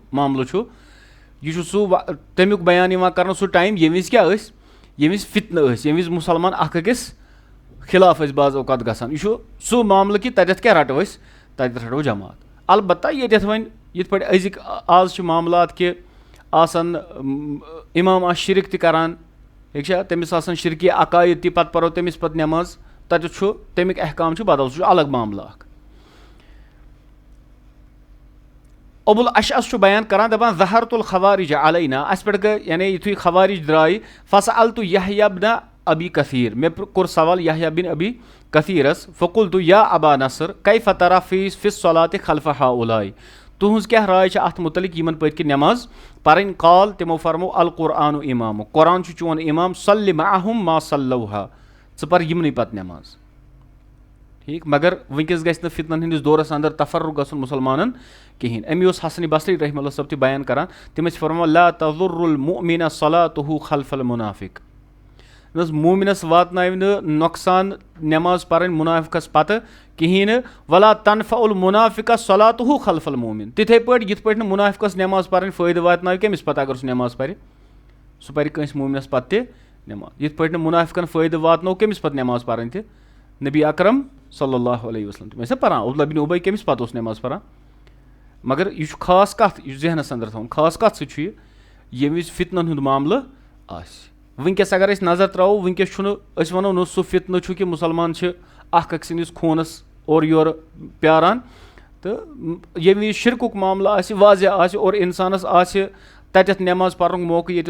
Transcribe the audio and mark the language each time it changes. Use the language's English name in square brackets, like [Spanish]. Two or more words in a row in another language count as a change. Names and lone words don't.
[Kashmiri] معاملہٕ چھُ یہِ چھُ سُہ تمیُک بیان یِوان کرنہٕ سُہ ٹایم ییٚمہِ وِزِ کیاہ ٲسۍ ییٚمہِ وِزِ فتنہٕ ٲسۍ ییٚمہِ وِزِ مُسلمان اکھ أکِس خلاف ٲسۍ بعض اوقات گژھان یہِ چھُ سُہ معاملہٕ کہِ تتٮ۪تھ کیاہ رٹو أسۍ تتٮ۪تھ رٹو جماعت البتہ ییٚتٮ۪تھ وۄنۍ یِتھ پٲٹھۍ أزِکۍ آز چھِ معاملات کہِ آسان امام آسہِ شرک تہِ کران ٹھیٖک چھا تٔمِس آسان شرکی عقایِد تہِ پتہٕ پرو تٔمِس پتہٕ نٮ۪ماز تتٮ۪تھ چھُ تمیُک احکام چھُ بدل سُہ چھُ الگ معاملہٕ اکھ ابو الاشعث چھُ بیان کران دپان [Arabic] ظہرت الخوارج علینا [Kashmiri] اسہِ پٮ۪ٹھ گٔے یعنی یِتھُے خوارج درٛاے [Arabic] فسألت یحیٰ بن ابی کثیر [Kashmiri] مےٚ کوٚر سوال یحیٰ بن ابی کثیرس [Arabic] فقلت یا ابا نصر کیف ترى فی الصلاۃ خلف ہؤلاء [Kashmiri] تُہنٛز کیاہ راے چھِ اتھ متعلق یِمن پٔتۍ کِنۍ نٮ۪ماز پرٕنۍ قال تِمو فرمو [Arabic] القرآن امام [Kashmiri] قرآن چھُ چون امام [Arabic] صلی معهم ما صلوها [Kashmiri] ژٕ پر یِمنٕے پتہٕ نٮ۪ماز ٹھیٖک مگر وٕنکیٚس گژھِ نہٕ فتنن ہٕنٛدِس دورس اندر تفرق گژھُن مُسلمانن کہیٖنۍ امی اوس حسن بصری [Arabic] رحمہ اللہ [Kashmiri] صٲب تہِ بیان کران تِم ٲسۍ فرماوان [Arabic] لا تضر المؤمن صلاته خلف المنافق [Kashmiri] نہ حظ مومِنس واتناوِ نہٕ نۄقصان نٮ۪ماز پرٕنۍ مُنافِقس پتہٕ کہیٖنۍ نہٕ [Arabic] ولا تنفع المنافق صلاته خلف المؤمن [Kashmiri] تِتھے پٲٹھۍ یِتھ پٲٹھۍ نہٕ مُنافِقس نٮ۪ماز پرٕنۍ فٲیدٕ واتناوِ کٔمِس پتہٕ اگر سُہ نٮ۪ماز پرِ سُہ پرِ کٲنٛسہِ مومِنس پتہٕ تہِ نٮ۪ماز یِتھ پٲٹھۍ نہٕ مُنافِقن فٲیدٕ واتنو کٔمِس پتہٕ نٮ۪ماز پرٕنۍ تہِ نبی اکرم [Arabic] صلی اللہ علیہ وسلم [Kashmiri] تِم ٲسۍ نا پران عبداللہ بن ابی کٔمِس پتہٕ اوس نٮ۪ماز پران مگر یہِ چھُ خاص کتھ یہِ چھُ ذہنس انٛدر تھاوُن خاص کتھ سۭتۍ چھُ یہِ ییٚمہِ وِزِ فتنن ہُنٛد معاملہٕ آسہِ وٕنکیٚس اگر أسۍ نظر ترٛاوو وٕنکیٚس چھُنہٕ أسۍ ونو نہٕ سُہ فتنہٕ چھُ کہِ مُسلمان چھِ اکھ أکۍ سٕنٛدِس خوٗنس اورٕ یورٕ پیاران تہٕ ییٚمہِ وِزِ شرکُک معاملہٕ آسہِ واضح آسہِ اور انسانس آسہِ تتٮ۪تھ نٮ۪ماز پرنُک موقعہٕ ییٚتٮ۪تھ